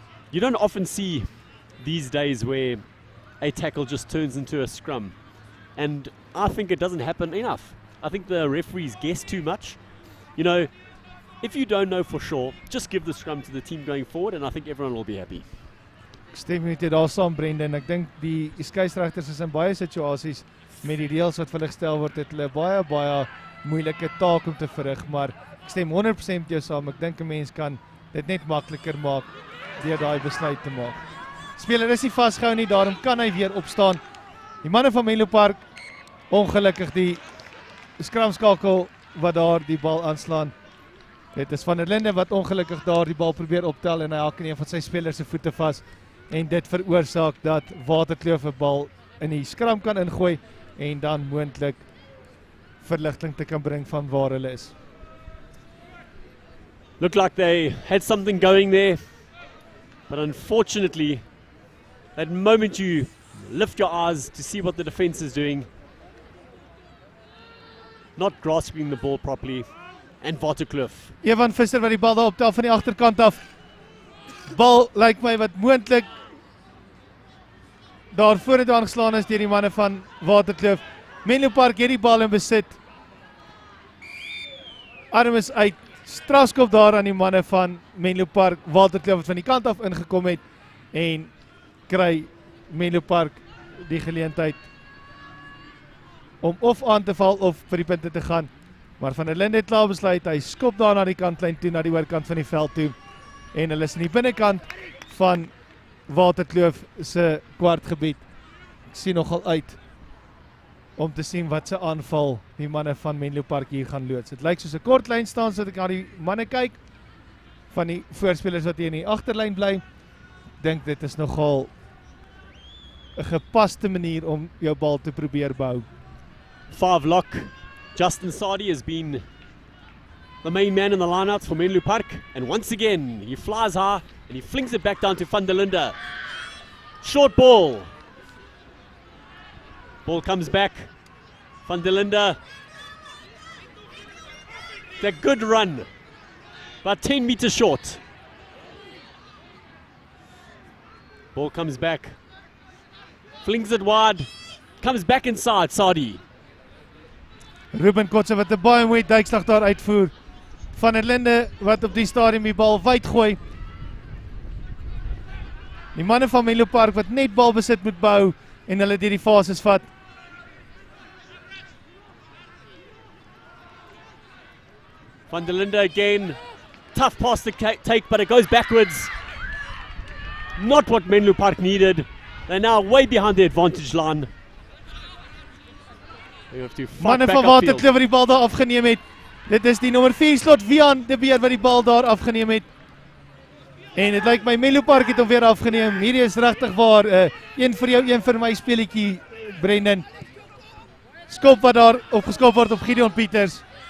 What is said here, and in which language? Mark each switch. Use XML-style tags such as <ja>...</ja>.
<en>You don't often see these days where a tackle just turns into a scrum, and I think it doesn't happen enough. I think the referees guess too much. You know, if you don't know for sure, just give the scrum to the team going forward and I think everyone will be happy.</en> <af>Ek stem met jou daar saam, Brendan. Ek dink die skeieregters is in baie situasies met die reëls wat vir hulle gestel word, het hulle baie moeilike taak om te verrig, maar ek stem 100% met jou saam. Ek dink 'n mens kan dit net makliker maak deur daai besluit te maak. Speler is nie vasgehou nie, daarom kan hy weer opstaan. Die manne van Menlopark, ongelukkig die skramskakel wat daar die bal aanslaan. Dit is Van der Linde wat ongelukkig daar die bal probeer optel en hy haak in een van sy spelers se voete vas en dit veroorsaak dat Waterkloof 'n bal in die skram kan ingooi en dan moontlik verligting te kan bring van waar hulle is.</af> <en>Looked like they had something going there, but unfortunately, that moment you lift your eyes to see what the defense is doing, not grasping the ball properly, and Waterkloof.</en> <af>Evan Visser wat die bal daar optel van die agterkant af. Bal lyk my wat moontlik daar voor dit aangeslaan is deur die manne van Waterkloof. Menlopark het die bal in besit. Arm is uit. Strafskop daar aan die manne van Menlopark. Waterkloof wat van die kant af ingekom het en kry Menlopark die geleentheid om of aan te val of vir die punte te gaan. Maar Van der Linde het klaar besluit, hy skop daar na die kantlyn toe, na die oorkant van die veld toe. En hulle is in die binnekant van Waterkloof se kwartgebied. Ek sien nogal uit om te sien wat se aanval die manne van Menlopark hier gaan loods. Dit lyk soos 'n kort lyn staan, sodat ek na die manne kyk van die voorspelers wat hier in die agterlyn bly. Ek dink dit is nogal 'n gepaste manier om jou bal te probeer bou.</af> <en>5 lock. Justin Sardi has been the main man in the lineouts for Menlopark, and once again he flies high and he flings it back down to Van der Linde. Short ball. Ball comes back. Van der Linde. It's a good run, about 10 meters short. Ball comes back. Flings it wide. Comes back inside, Sardi.</en> <af>Ruben Kotze wat 'n baie mooi duikslag daar uitvoer. Van der Linde wat op die stadium die bal wyd gooi. Die manne van Menlopark wat net balbesit moet bou en hulle deur die fases vat.</af> <en>Van der Linde again. Tough pass to take, but it goes backwards. Not what Menlopark needed. They're now way behind the advantage line. You have to fight</en> <af>Manne</af> <en>back</en> <af>van</af> <en>upfield.</en> <af>Waterkloof wat die bal daar afgeneem het. Dit is die nommer 4 slot Vian de Beer wat die bal daar afgeneem het. En dit lyk my Menlopark het hom weer afgeneem. Hierdie is regtig waar een vir jou, een vir my speletjie, Brendan. Skop wat daar opgeskop word op Gideon Pieters.</af>